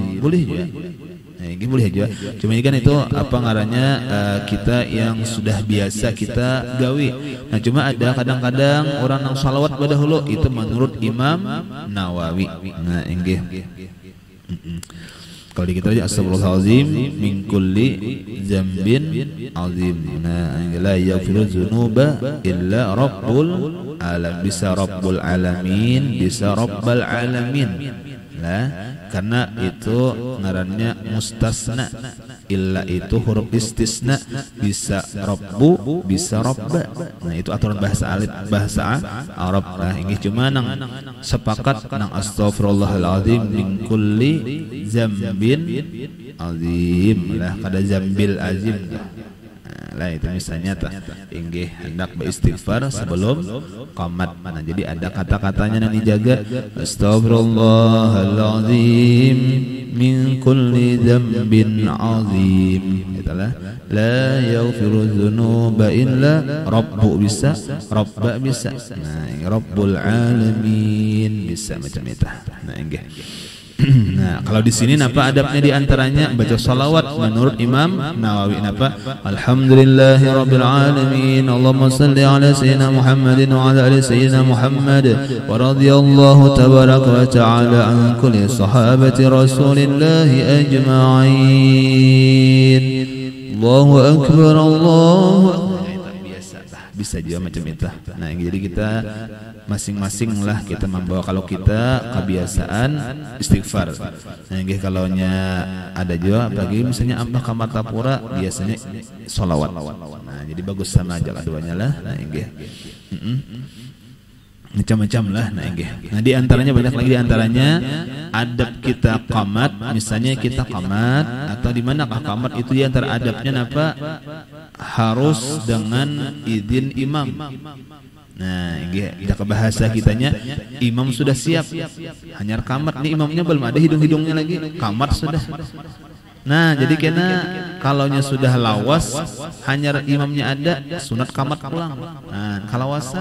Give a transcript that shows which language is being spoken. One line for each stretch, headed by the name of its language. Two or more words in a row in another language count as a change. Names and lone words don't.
Banjar: Boleh ya? Boleh aja. Cuma ini kan itu apa ngarannya kita yang sudah biasa kita gawe. Nah, cuma ada kadang-kadang orang yang salawat pada hulu itu menurut Imam Nawawi. Nah, enggih. Kalau kita aja
Arabic: أستغفر الله العظيم من كل ذنب عظيم. نح لا يغفر الذنوب إلا رب العالمين.
Banjar: Bisa
Arabic: رب العالمين,
Banjar: bisa
Arabic: رب العالمين.
Banjar: Nah, karena itu ngarannya mustasna, illa itu
Arabic: حرف استثناء,
Banjar: bisa rabbu, bisa rabba. Nah, itu aturan bahasa Arab. Nah, ini cuma nang sepakat nang
Arabic: أستغفر الله العظيم من كل ذنب عظيم
Banjar: lah, kada
Arabic: ذنب العظيم
Banjar: lah. Itu misalnya inggih hendak beristighfar sebelum qamat. Nah, jadi ada kata-katanya yang dijaga.
Arabic: أستغفر الله العظيم من كل ذنب عظيم. Itulah لا يغفر الذنوب إلا رب, bisa rabba,
Banjar: bisa. Nah,
Arabic: رب العالمين,
Banjar: bisa macam itu. Nah, inggih. Nah, kalau di sini napa adabnya di antaranya baca salawat menurut Imam Nawawi. Napa?
Arabic: الحمد لله رب العالمين اللهم صل على سيدنا محمد وعلى آل سيدنا محمد ورضي الله تبارك وتعالى عن كل صحابة رسول الله أجمعين. الله أكبر,
Banjar: Allahu bisa juga macam itu. Nah, jadi kita masing-masing lah kita membawa, kalau kita kebiasaan istighfar. Nah, kalau ada juga bagi misalnya ampah kamatapura biasanya sholawat. Nah, jadi bagus sama aja keduanya lah. Nah, macam-macam lah. Nah, di antaranya banyak lagi, di antaranya adab kita qamat. Misalnya kita qamat atau di manakah qamat itu, di antara adabnya apa? Harus dengan izin imam. Nah, inggih ke bahasa kitanya imam sudah siap. Hanya kamat nih imamnya belum ada hidung-hidungnya lagi. Kamat sudah. Nah, jadi kena kalaunya sudah lawas hanya imamnya ada sunat kamat pulang. Nah, kalawasan.